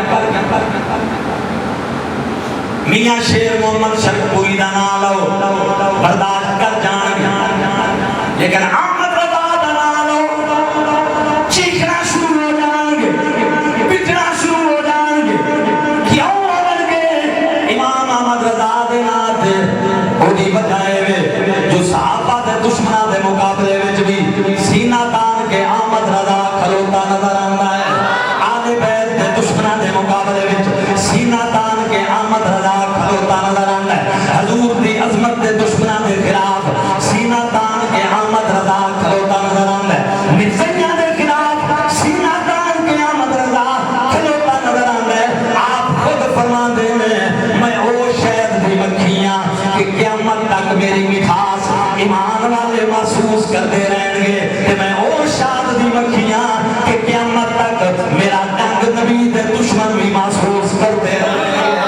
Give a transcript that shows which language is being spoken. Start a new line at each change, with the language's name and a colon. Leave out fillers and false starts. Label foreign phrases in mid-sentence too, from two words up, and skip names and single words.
Punjabi: میاں شیر محمد شرپوری دا نام لو برداشت کر جائیں. لیکن احمد رضا دا نام لو چیخنا شروع ہو جائیں گے، پٹنا شروع ہو جائیں گے. کیوں بن گے؟ امام احمد رضا دے نام تے اودی بجائے وے جو صحابہ دے دشمناں دے مقابلے وچ بھی سینہ تان کے احمد رضا کھلوتا نظر آندا ہے. آل بیت دے دشمناں دے مقابلے وچ سینہ تان کے احمد رضا کھلوتا نظر آندا ہے. حضور دی عظمت دے دشمناں دے خلاف سینہ تان کے احمد رضا کھلوتا نظر آندا ہے. مرزائیاں دے خلاف سینہ تان کے احمد رضا کھلوتا نظر آندا ہے. آپ خود فرماندے ہیں میں او شہد دی مکھیاں کہ قیامت تک میری مٹھاس ایمان والے محسوس کرتے رہیں گے، کہ میں او شہد دی مکھیاں کہ قیامت تک میرا ڈنگ نبی دے دشمن بھی محسوس کرتے رہیں گے.